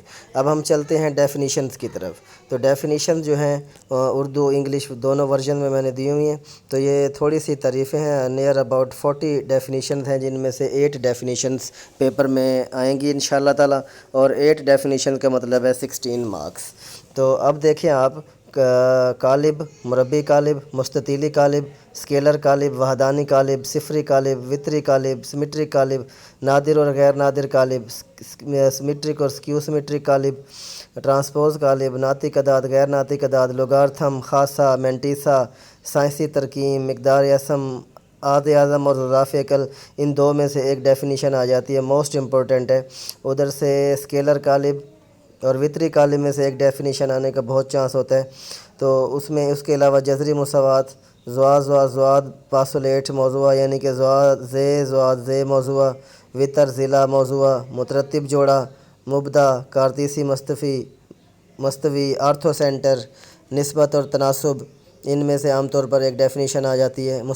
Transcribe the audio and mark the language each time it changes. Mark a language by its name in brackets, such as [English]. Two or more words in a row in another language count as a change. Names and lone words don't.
[Urdu] اب ہم چلتے ہیں ڈیفینیشنز کی طرف۔ تو ڈیفینیشن جو ہیں اردو انگلش دونوں ورژن میں نے دی ہوئی ہیں، تو یہ تھوڑی سی تعریفیں ہیں۔ [English] near about [Urdu] 40 ڈیفینیشنز ہیں، جن میں سے 8 ڈیفینیشنز پیپر میں آئیں گی [Arabic] انشاءاللہ تعالی، [Urdu] اور 8 ڈیفینیشن کا مطلب ہے 16 مارکس۔ تو اب دیکھیں آپ، قالب، مربی قالب، مستطیلی قالب، اسکیلر قالب، وحدانی قالب، صفری قالب، وتری قالب، سمیٹرک قالب، نادر اور غیر نادر قالب، سمیٹرک اور [English] skew symmetric [Urdu] قالب، ٹرانسپوز قالب، ناطق اعداد، غیر ناطق اعداد، لوگارتھم، خاصہ، مینٹیسا، سائنسی ترکیب، مقدار اسم، عاد اعظم اور اضافہ عقل، ان 2 میں سے ایک ڈیفینیشن آ جاتی ہے، [English] most important [Urdu] ہے۔ ادھر سے اسکیلر قالب اور وتری قالب میں سے ایک ڈیفینیشن آنے کا بہت چانس ہوتا ہے۔ تو اس میں اس کے علاوہ جذری مساوات، زواد پاسولیٹ موضوع یعنی کہ زواد زے موضوع، وتر ضلع موضوع، مترتب جوڑا، مبدا، کارتیسی مستوی، آرتھو سینٹر، نسبت اور تناسب، ان میں سے عام طور پر ایک ڈیفینیشن آ جاتی ہے۔